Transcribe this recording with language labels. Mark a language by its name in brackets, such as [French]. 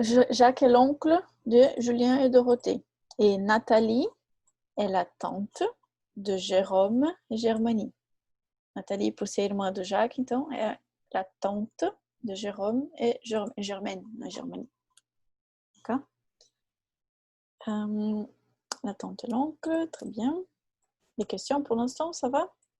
[French] Jacques est l'oncle de Julien et Dorothée. Et Nathalie est la tante de Jérôme et Germanie. [Portuguese] Nathalie, por ser irmã do Jacques, então, é [French] la tante de Jérôme et Germaine, [Portuguese] na Germanie. [French] D'accord? La tante et l'oncle, très bien. Des questions pour l'instant, ça va?